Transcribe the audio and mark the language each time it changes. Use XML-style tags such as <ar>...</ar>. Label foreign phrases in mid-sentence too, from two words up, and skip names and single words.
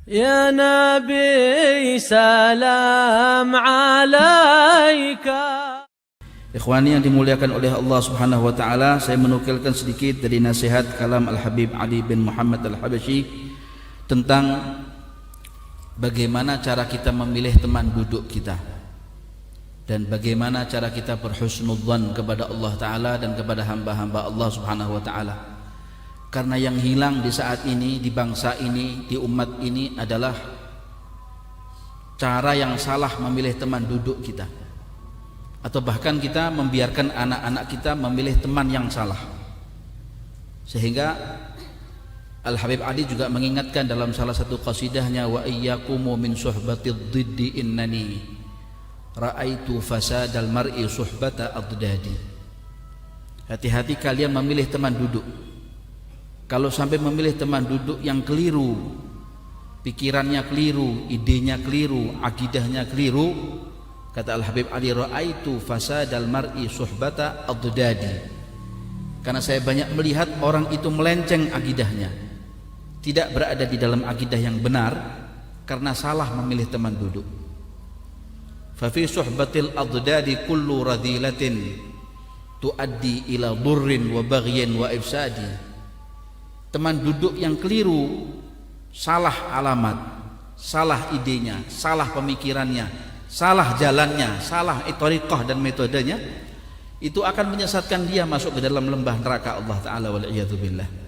<ar>يا نبي سلام عليك.</ar> <id>Ikhwani yang dimuliakan oleh Allah</id> <ar>سبحانه وتعالى,</ar> <id>saya menukilkan sedikit dari nasihat kalam Al-Habib Ali bin Muhammad Al-Habasyi tentang bagaimana cara kita memilih teman duduk kita dan bagaimana cara kita berhusnudzan kepada Allah taala dan kepada hamba-hamba Allah</id> <ar>سبحانه وتعالى.</ar> <id>Karena yang hilang di saat ini, di bangsa ini, di umat ini adalah cara yang salah memilih teman duduk kita, atau bahkan kita membiarkan anak-anak kita memilih teman yang salah. Sehingga Al-Habib Ali juga mengingatkan dalam salah satu qasidahnya,</id> <ar>وإياكم من صحبة الضد إنني رأيت فساد المرء صحبة الأضداد.</ar> <id>Hati-hati kalian memilih teman duduk. Kalau sampai memilih teman duduk yang keliru, pikirannya keliru, idenya keliru, akidahnya keliru, kata Al-Habib Ali,</id> <ar>رأيت فساد المرء صحبة الأضداد.</ar> <id>Karena saya banyak melihat orang itu melenceng akidahnya, tidak berada di dalam akidah yang benar karena salah memilih teman duduk.</id> <ar>ففي صحبة الأضداد كل رذيلة تؤدي إلى ضر وبغي وإفساد.</ar> <id>Teman duduk yang keliru, salah alamat, salah idenya, salah pemikirannya, salah jalannya, salah thariqah dan metodenya, itu akan menyesatkan dia masuk ke dalam lembah neraka Allah</id> <ar>تعالى والعياذ بالله.</ar>